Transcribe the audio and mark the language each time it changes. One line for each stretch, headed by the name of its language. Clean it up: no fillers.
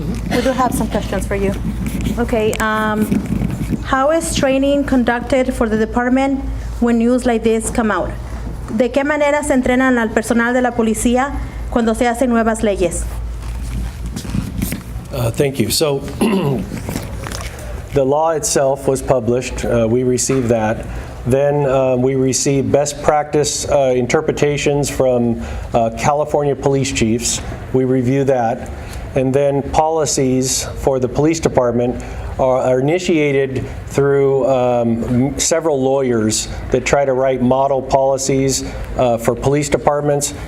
English: We do have some questions for you. Okay, how is training conducted for the department when news like this come out?
Spanish: ¿De qué manera se entrenan al personal de la policía cuando se hacen nuevas leyes?
English: Thank you. So, the law itself was published. We received that. Then we received best practice interpretations from California police chiefs. We review that. And then policies for the police department are initiated through several lawyers that try to write model policies for police departments.